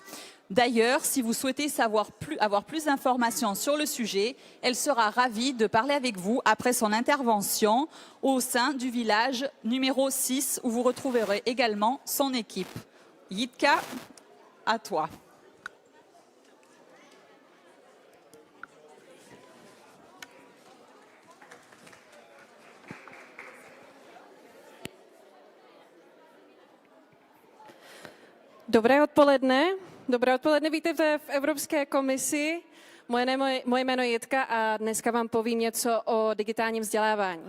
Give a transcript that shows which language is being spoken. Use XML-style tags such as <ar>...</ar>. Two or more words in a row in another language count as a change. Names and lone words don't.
<fr>D'ailleurs, si vous souhaitez avoir plus d'informations sur le sujet, elle sera ravie de parler avec vous après son intervention au sein du village numéro 6 où vous retrouverez également son équipe. Jitka, à toi.</fr> <cs>Dobré odpoledne. Vítejte v Evropské komisi. Moje jméno je Jitka a dneska vám povím něco o digitálním vzdělávání.</cs>